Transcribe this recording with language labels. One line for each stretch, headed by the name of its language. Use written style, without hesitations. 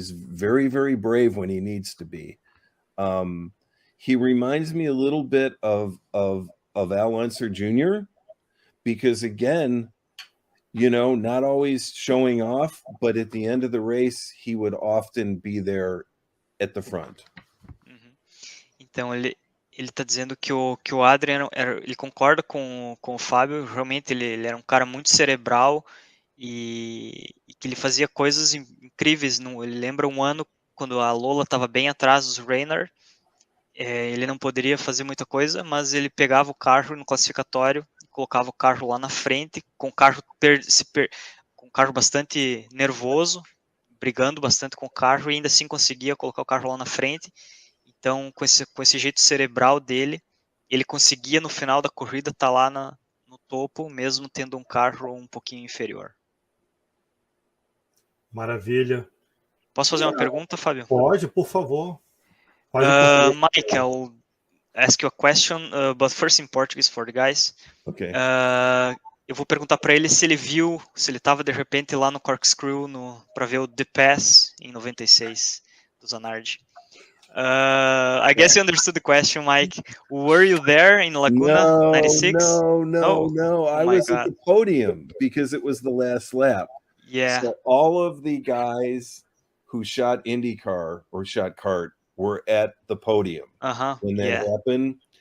English: He's very, very brave when he needs to be. He reminds me a little bit of Al Unser Jr. because, again, you know, not always showing off, but at the end of the race, he would often be there at the front.
Portuguese: Então, ele está dizendo que o Adrian, ele concorda com o Fábio, realmente ele era um cara muito cerebral e que ele fazia coisas incríveis. Ele lembra um ano quando a Lola estava bem atrás dos Reynard, ele não poderia fazer muita coisa, mas ele pegava o carro no classificatório, colocava o carro lá na frente, com o carro com o carro bastante nervoso, brigando bastante com o carro, e ainda assim conseguia colocar o carro lá na frente. Então, com esse jeito cerebral dele, ele conseguia no final da corrida estar lá no topo, mesmo tendo um carro um pouquinho inferior. Maravilha. Posso fazer uma pergunta, Fábio? Pode, por favor.
English: Mike, I'll ask you a question, but first in Portuguese for the guys. Okay.
Portuguese: Eu vou perguntar para ele se ele estava de repente lá no Corkscrew para ver o The Pass em 96 do Zanardi.
English: I guess you understood the question, Mike. Were you there in Laguna 96? No. I was at the podium because it was the last lap. Yeah. So all of the guys who shot IndyCar or shot kart were at the podium when that happened.